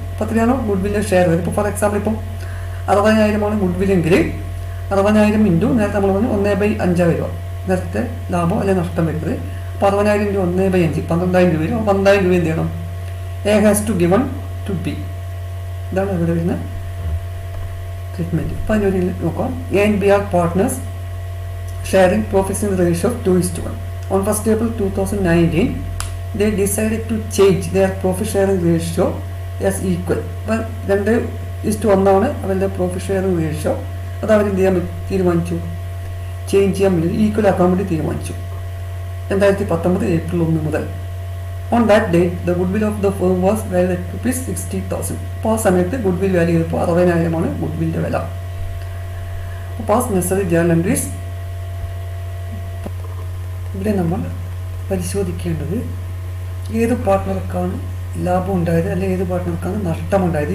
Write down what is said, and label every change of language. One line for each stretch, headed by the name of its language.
Malayalam: അപ്പോൾ എത്രയാണോ good വില്ലിൻ്റെ share വരും. ഇപ്പോൾ ഫോർ എക്സാമ്പിൾ ഇപ്പം 60,000 ഗുഡ് വില്ലെങ്കിൽ 60,000 ഇൻറ്റു നേരത്തെ നമ്മൾ പറഞ്ഞു 1/5 വരിക നേരത്തെ ലാഭം അല്ലെങ്കിൽ നഷ്ടം വരുന്നത്. അപ്പോൾ 60,000 ഇൻറ്റു 1/5 12,000 രൂപ വരും. 12,000 രൂപ എന്ത് ചെയ്യണം,
English: A has to given to B.
Malayalam: ഇതാണ് ഇവിടെ വരുന്ന ട്രീറ്റ്മെൻറ്റ്. അപ്പോൾ അതിൻ്റെ ഒരു നോക്കാം.
English: A and B are partners sharing profits in ratio of 2:1. On 1st April 2019, they decided to change their profit sharing ratio as equal.
Malayalam: അപ്പം 2:1 അവരുടെ പ്രോഫിറ്റ് ഷെയറിംഗ് റേഷ്യോ. അത് അവരെന്ത് ചെയ്യാൻ തീരുമാനിച്ചു, ചേഞ്ച് ചെയ്യാൻ വേണ്ടി ഈക്വൽ ആക്കാൻ വേണ്ടി തീരുമാനിച്ചു 2019 ഏപ്രിൽ 1 മുതൽ.
English: On that date the good will of the firm was valued at ₹60,000.
Malayalam: അപ്പോൾ ആ സമയത്ത് ഗുഡ് വിൽ വാല്യൂ ചെയ്തപ്പോൾ 60,000 ഗുഡ് വില്ലിൻ്റെ വില. അപ്പോൾ നെസസറി ജേണൽ എൻട്രീസ് ഇവിടെ നമ്മൾ പരിശോധിക്കേണ്ടത് ഏത് പാർട്ട്ണർക്കാണ് ലാഭം ഉണ്ടായത് അല്ലെങ്കിൽ ഏത് പാർട്ട്ണർക്കാണ് നഷ്ടമുണ്ടായത്.